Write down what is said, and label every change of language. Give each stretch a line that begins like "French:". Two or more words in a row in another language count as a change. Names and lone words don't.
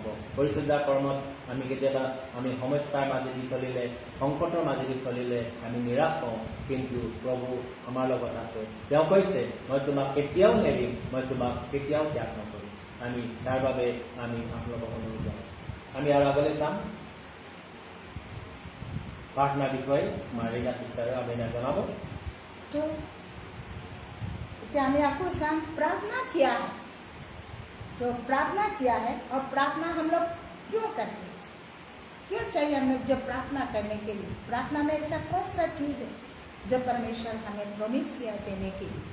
Assamese: পৰিচৰ্যা কৰ্মত আমি কেতিয়াবা আমি সমস্যাৰ মাজেদি চলিলে, সংকটৰ মাজেদি চলিলে আমি নিৰাশ হওঁ, কিন্তু প্ৰভু আমাৰ লগত আছে। তেওঁ কৈছে মই তোমাক কেতিয়াও নেৰিম, মই তোমাক কেতিয়াও ত্যাগ নকৰিম। আমি তাৰ বাবে আমি আপোনালোকক অনুৰোধ জনাইছোঁ। আমি আৰু আগলৈ চাম प्रार्थना বিষয়ে মাৰিনা সিস্টারে আবেদন জানাবো।
Hindi: तो हमें आपको साम प्रार्थना क्या है, तो प्रार्थना क्या है और प्रार्थना हम लोग क्यों करते हैं, क्यों चाहिए हम लोग जो प्रार्थना करने के लिए। प्रार्थना में ऐसा कौन सा चीज है जो परमेश्वर हमें प्रॉमिस किया देने के लिए।